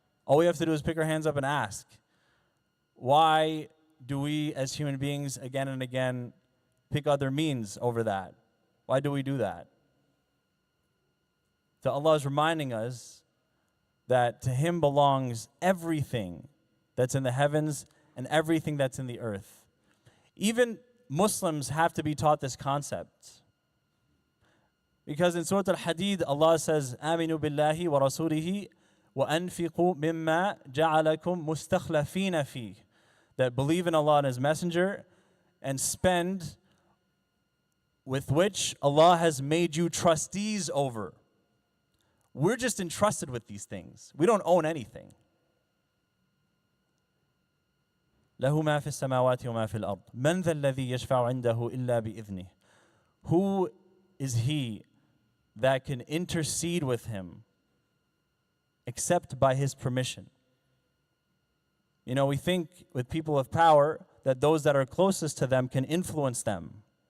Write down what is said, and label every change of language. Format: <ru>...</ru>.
<en>All we have to do is pick our hands up and ask. Why do we as human beings again and again pick other means over that? Why do we do that? So Allah is reminding us that to Him belongs everything that's in the heavens and everything that's in the earth. Even Muslims have to be taught this concept. Because in Surah Al-Hadid, Allah says,</en> <ar>آمِنُوا بِاللَّهِ وَرَسُولِهِ وَأَنْفِقُوا مِمَّا جَعَلَكُمْ مُسْتَخْلَفِينَ فِيهِ.</ar> <en>That believe in Allah and His Messenger and spend with which Allah has made you trustees over. We're just entrusted with these things. We don't own anything.</en> <ar>له ما في السماوات وما في الأرض من ذا الذي يشفع عنده إلا بإذنه.</ar> <en>Who is he that can intercede with him except by his permission? You know, we think with people of power that those that are closest to them can influence them.</en>